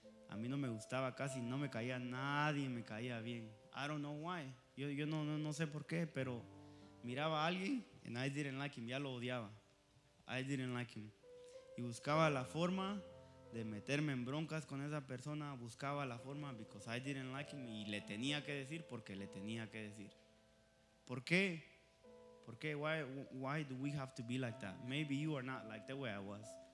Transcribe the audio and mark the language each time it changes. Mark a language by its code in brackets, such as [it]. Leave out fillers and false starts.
[es] A mí no me gustaba casi, no me caía nadie, me caía bien. [en] I don't know why. [es] Yo no sé por qué, pero miraba a alguien [en] and I didn't like him. [es] Ya lo odiaba. [en] I didn't like him. [es] Y buscaba la forma de meterme en broncas con esa persona. Buscaba la forma, [en] because I didn't like him. [es] Y le tenía que decir porque le tenía que decir. ¿Por qué? ¿Por qué? [en] Why do we have to be like that? Maybe you are not like the way I was.